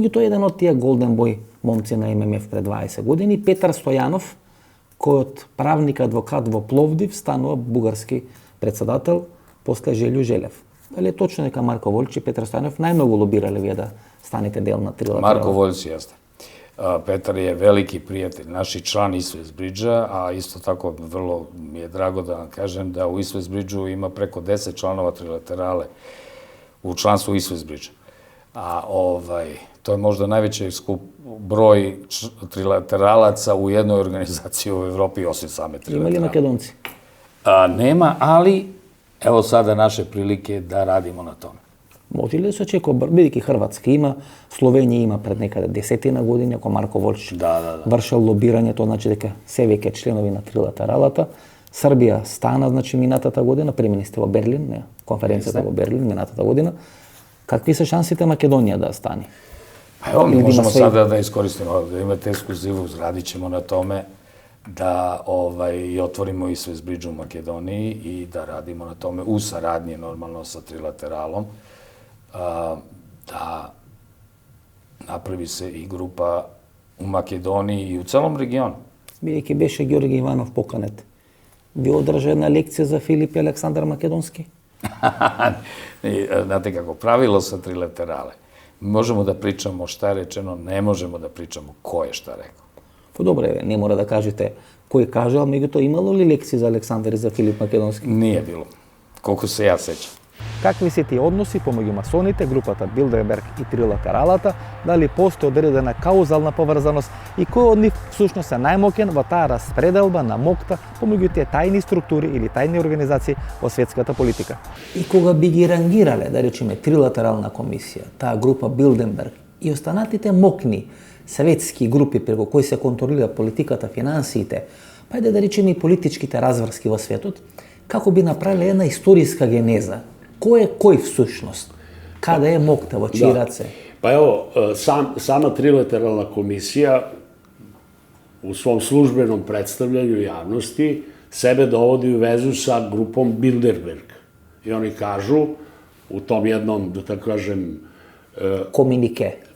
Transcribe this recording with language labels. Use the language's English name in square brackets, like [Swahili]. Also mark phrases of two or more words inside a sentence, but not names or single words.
[Macedonian] Меѓутоа еден од тие [English] golden boy [Macedonian] момци на ММФ пред 20 години, Петар Стојанов, кој од правник адвокат во Пловдив станува бугарски председател после Жилјо Желев. Дали е точно дека Марко Волич и Петар Стојанов најмногу лобирале вие да станете дел на трилатерала? [Serbian] Марко Волич јесте. Петар je veliki prijatelj, naš i član East-West Bridge-a, a isto tako vrlo mi je drago da vam kažem da u East-West Bridge-u ima preko 10 članova trilaterale u članstvu East-West Bridge-a. A to je možda najveći broj trilateralaca u jednoj organizaciji u Evropi, osim same trilaterale. Ima li Makedonci? Nema, ali evo sada naše prilike da radimo na tome. [Macedonian] Може ли да се очекува, бидејќи Хрватска има, Словенија има пред некаде 10 години, ако Марко Волич вршел лобирање, тоа значи дека се веќе членови на трилатералата. Србија стана, значи, минатата година, премини сте во Берлин, не, конференцијата во Берлин минатата година. Какви се шансите Македонија да стане? [Serbian] Evo, mi možemo sada da iskoristimo, da imate ekskluzivu, radit ćemo na tome da i otvorimo East-West Bridge u Makedoniji i da radimo na tome u saradnji normalno sa trilateralom, da napravi se i grupa u Makedoniji i u celom regionu. [Macedonian] Бидејќи беше Ѓорги Иванов поканет, ви одржа една лекција за Филип и Александар Македонски? [Serbian] Znate kako, pravilo sa trilaterale. Možemo da pričamo šta je rečeno, ne možemo da pričamo ko je šta rekao. [Macedonian] Па добре, не мора да кажете кој кажал, меѓутоа имало ли лекции за Александар и за Филип Македонски? [Serbian] Nije bilo, koliko se ja sećam. [Macedonian] Какви се тие односи помеѓу масоните, групата Билдерберг и трилатералата, дали постои одредена каузална поврзаност и кој од нив всушност е најмоќен во таа распределба на мокта помеѓу тие тајни структури или тајни организации во светската политика. И кога би ги рангирале, да речеме, трилатерална комисија, таа група Билдерберг и останатите мокни светски групи преку кои се контролира политиката, финансиите, па да речеме и политичките разврски во светот, како би направиле една историска генеза. Кој е кој всушност? Каде е мокта, во чии раце? [Serbian] Pa evo, sama trilateralna komisija u svom službenom predstavljanju javnosti sebe dovodi u vezu sa grupom Bilderberg. I oni kažu u tom jednom, da tako kažem, komunike